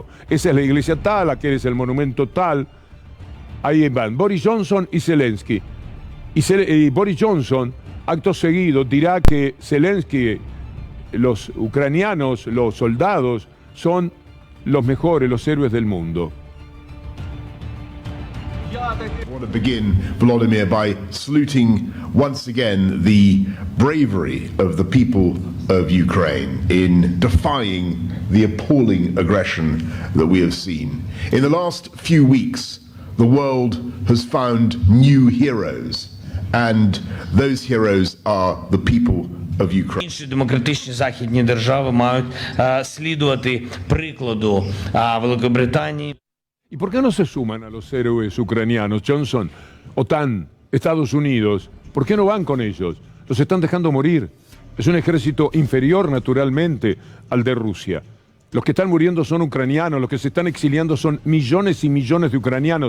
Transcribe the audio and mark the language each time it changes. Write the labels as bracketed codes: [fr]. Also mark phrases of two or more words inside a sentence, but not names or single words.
[es] Esa es la iglesia tal, aquel es el monumento tal. Ahí van Boris Johnson y Zelensky. Y Boris Johnson, acto seguido, dirá que Zelensky, los ucranianos, los soldados, son los mejores, los héroes del mundo. [en] I want to begin, Volodymyr, by saluting once again the bravery of the people of Ukraine in defying the appalling aggression that we have seen. In the last few weeks, the world has found new heroes, and those heroes are the people of Ukraine. [uk] Інші демократичні західні держави мають слідувати прикладу Великобританії. [es] ¿Y por qué no se suman a los héroes ucranianos, Johnson, OTAN, Estados Unidos? ¿Por qué no van con ellos? Los están dejando morir. Es un ejército inferior naturalmente al de Rusia. Los que están muriendo son ucranianos, los que se están exiliando son millones y millones de ucranianos.